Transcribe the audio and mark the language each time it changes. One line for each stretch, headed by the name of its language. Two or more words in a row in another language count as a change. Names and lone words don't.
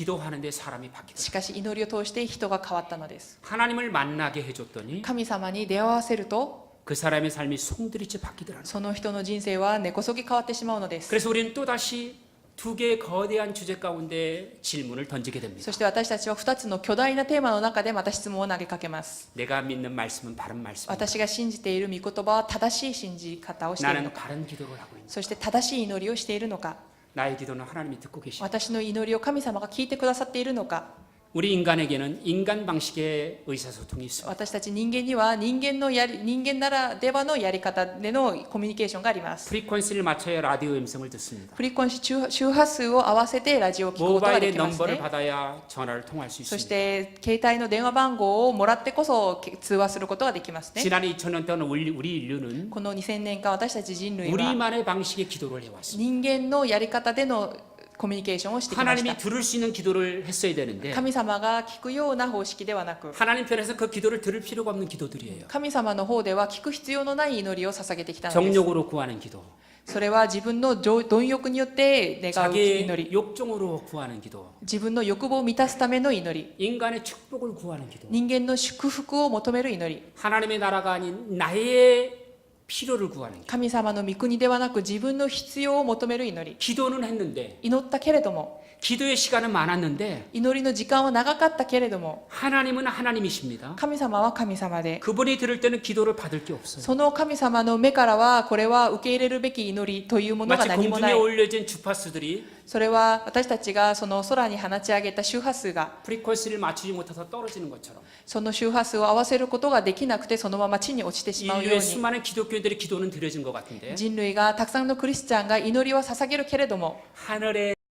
Korean: 기도하는데 사람이 바뀌더라.
Japanese: しかし祈りを通して人が変わったのです。
Korean: 하나님을 만나게 해줬더니
Japanese: 神様に出会わせると、
Korean: 그 사람의 삶이 송두리째 바뀌더라는 거예요.
Japanese: その人の人生は根こそぎ変わってしまうのです。
Korean: 그래서 우리는 또다시 두 개의 거대한 주제 가운데 질문을 던지게 됩니다.
Japanese: そして私たちは2つの巨大なテーマの中でまた質問を投げかけます。
Korean: 내가 믿는 말씀은 바른 말씀이다.
Japanese: 私が信じている御言葉は正しい信じ方をしているの
Korean: 나는
Japanese: か、
Korean: 바른 기도를 하고 있는
Japanese: そして正しい祈りをしているのか、
Korean: 나의 기도는 하나님이 듣고 계십니다.
Japanese: 私の祈りを神様が聞いてくださっているのか。
Korean: 우리 인간에게는 인간 방식의 의사소통이 있습니다.
Japanese: 私たち人間には人間ならではのやり方でのコミュニケーションがあります。
Korean: 프리퀀시를 맞춰야 라디오 음성을 듣습니다.
Japanese: フリコンシ周波数を合わせてラジオを聞くことがで
Korean: 모바일의
Japanese: きます
Korean: 넘버를
Japanese: ね。
Korean: 받아야 전화를 통할 수
Japanese: そし
Korean: 있습니다.
Japanese: て携帯の電話番号をもらってこそ通話することができますね。
Korean: 지난 2000년 동안 우리 인류는
Japanese: この2000年間私たち人類は
Korean: 우리만의 방식의 기도를 해왔습니다.
Japanese: 人間のやり方でのコミュニケーションをしてきまし
Korean: 하나님이
Japanese: た。
Korean: 들을 수 있는 기도를 했어야 되는데
Japanese: 神様が聞くような方式ではなく、
Korean: 하나님 편에서 그 기도를 들을 필요가 없는 기도들이에요.
Japanese: 神様の方では聞く必要のない祈りを捧げてきたのです。
Korean: 정욕으로 구하는 기도,
Japanese: それは自分の貪欲によって願う祈
Korean: 자기의
Japanese: り、
Korean: 욕정으로 구하는 기도,
Japanese: 自分の欲望を満たすための祈り、
Korean: 인간의 축복을 구하는 기도,
Japanese: 人間の祝福を求める祈り、
Korean: 하나님의 나라가 아닌 나의 필요를 구하는 기도.
Japanese: 神様の御国ではなく自分の必要を求める祈り。
Korean: 기도는 했는데
Japanese: 祈ったけれども、
Korean: 기도의 시간은 많았는데
Japanese: 祈りの時間は長かったけれども、
Korean: 하나님은 하나님이십니다.
Japanese: 神様は神様で、
Korean: 그분이 들을 때는 기도를 받을 게 없어요.
Japanese: その神様の目からはこれは受け入れるべき祈りというものが
Korean: 마치
Japanese: 何もな
Korean: 공중에
Japanese: い。
Korean: 올려진 주파수들이
Japanese: それは私たちがその空に放ち上げた周波数が
Korean: 프리퀀시를 맞추지 못해서 떨어지는 것처럼
Japanese: その周波数を合わせることができなくてそのまま地に落ちてしまうよう
Korean: 인류의
Japanese: に、
Korean: 수많은 기독교인들의 기도는 드려진 것 같은데
Japanese: 人類がたくさんのクリスチャンが祈りを捧げるけれども、
Korean: 하늘의